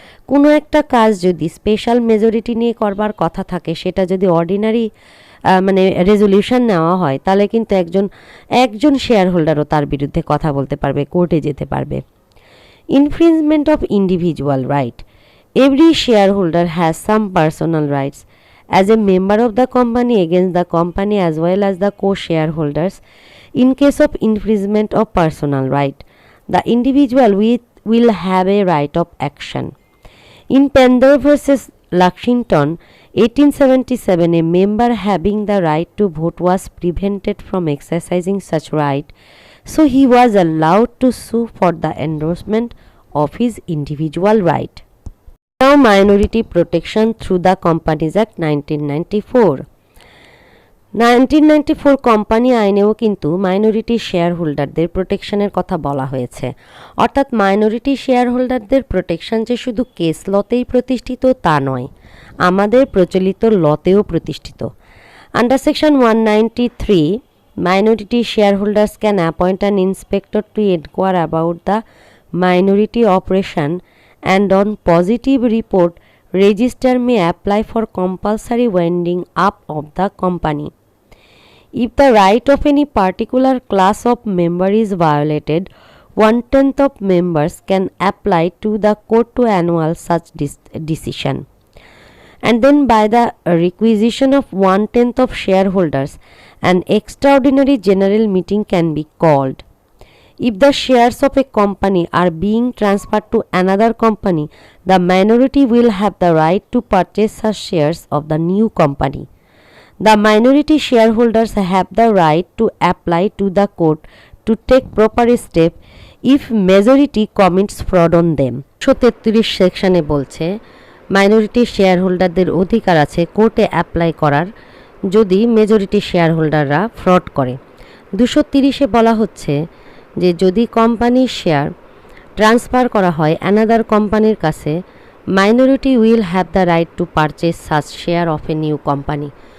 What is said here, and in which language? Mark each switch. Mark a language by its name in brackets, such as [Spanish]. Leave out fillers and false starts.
[Bangla] কোনো একটা কাজ যদি স্পেশাল মেজরিটি নিয়ে করবার কথা থাকে, সেটা যদি অর্ডিনারি মানে রেজলিউশন নেওয়া হয়, তাহলে কিন্তু একজন শেয়ার হোল্ডারও তার বিরুদ্ধে কথা বলতে পারবে, কোর্টে যেতে পারবে। [English] Infringement of individual right, every shareholder has some personal rights as a member of the company against the company as well as the co-shareholders. In case of infringement of personal right, the individual will have a right of action. In Pendor versus Lexington 1877, a member having the right to vote was prevented from exercising such right, so he was allowed to sue for the endorsement of his individual right. Now minority protection through the Companies Act 1994. [Bangla] 1994 company আইনেও কিন্তু minority share হোল্ডারদের প্রোটেকশনের কথা বলা হয়েছে। অর্থাৎ minority share হোল্ডারদের protection যে শুধু case লতেই প্রতিষ্ঠিত তা নয়, আমাদের প্রচলিত লতেও প্রতিষ্ঠিত। [English] Under section 193, minority shareholders can appoint an inspector to inquire about the minority operation, and on positive report, register may apply for compulsory winding up of the company. If the right of any particular class of member is violated, 1/10 of members can apply to the court to annul such decision. And then by the requisition of 1/10 of shareholders, an extraordinary general meeting can be called. If the shares of a company are being transferred to another company, the minority will have the right to purchase such shares of the new company. The minority shareholders have the right to apply to the court to take proper step if majority commits fraud on them. [Bangla] 133 সেকশনে বলছে minority শেয়ারহোল্ডারদের অধিকার আছে কোর্টে apply করার যদি majority শেয়ারহোল্ডাররা fraud করে। 230-এ বলা হচ্ছে যে যদি কোম্পানির শেয়ার ট্রান্সফার করা হয় অ্যানাদার কোম্পানির কাছে, [English] Minority will have the right to purchase such share of a new company.